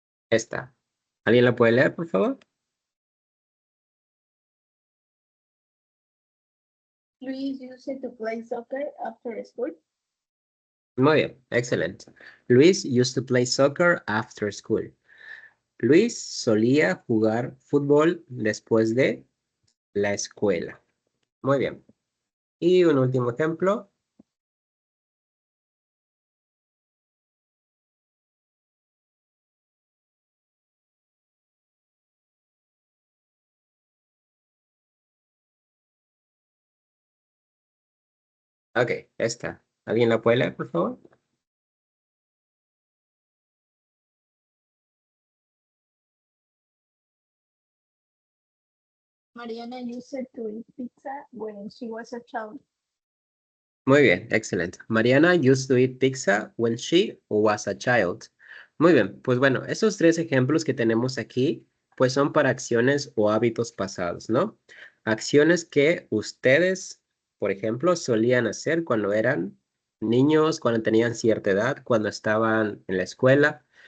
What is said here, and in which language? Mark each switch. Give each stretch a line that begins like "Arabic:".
Spanish: Esta. ¿Alguien la puede leer, por favor?
English: Luis used to play soccer after school.
Spanish: Muy bien, excelente.
English: Luis used to play soccer after school.
Spanish: Luis solía jugar fútbol después de la escuela. Muy bien. Y un último ejemplo. Ok, esta. ¿Alguien la puede leer, por favor?
English: Mariana used to eat pizza when she was a child.
Spanish: Muy bien, excelente.
English: Mariana used to eat pizza when she was a child.
Spanish: Muy bien, pues bueno, esos tres ejemplos que tenemos aquí, pues son para acciones o hábitos pasados, ¿no? Acciones que ustedes, por ejemplo, solían hacer cuando eran niños, cuando tenían cierta edad, cuando estaban en la escuela.